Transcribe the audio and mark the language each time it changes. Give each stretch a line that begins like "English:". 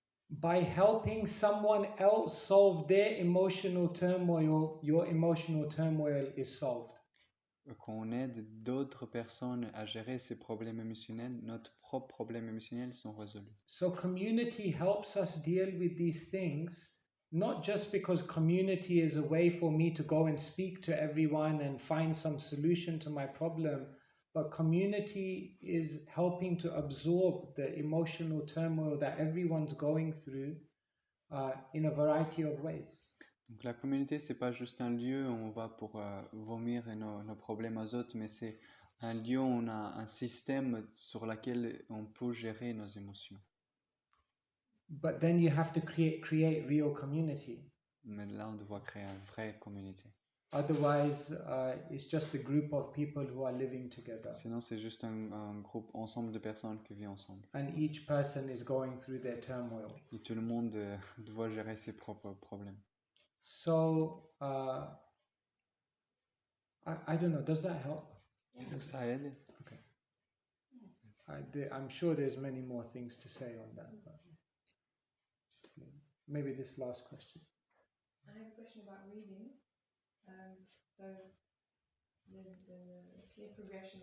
English: By helping someone else solve their emotional turmoil, your emotional turmoil is solved.
French: Quand on aide d'autres personnes à gérer ces problèmes émotionnels, notre propre problème émotionnel sont résolus.
English: So community helps us deal with these things, not just because community is a way for me to go and speak to everyone and find some solution to my problem, but community is helping to absorb the emotional turmoil that everyone's going through in a variety of ways.
French: Donc la communauté, c'est pas juste un lieu où on va pour vomir nos problèmes aux autres, mais c'est un lieu où on a un système sur lequel on peut gérer nos émotions.
English: But then you have to create real community.
French: Mais là, on doit créer une vraie communauté.
English: Otherwise, it's just a group of people who are living together.
French: Sinon, c'est juste un groupe ensemble de personnes qui vivent ensemble.
English: And each person is going through their turmoil.
French: Et tout le monde doit gérer ses propres problèmes.
English: So, I don't know, does that help?
French: Est-ce que ça aide?
English: Okay. I'm sure there's many more things to say on that. But maybe this last question. I have a question about reading. So there's a clear progression.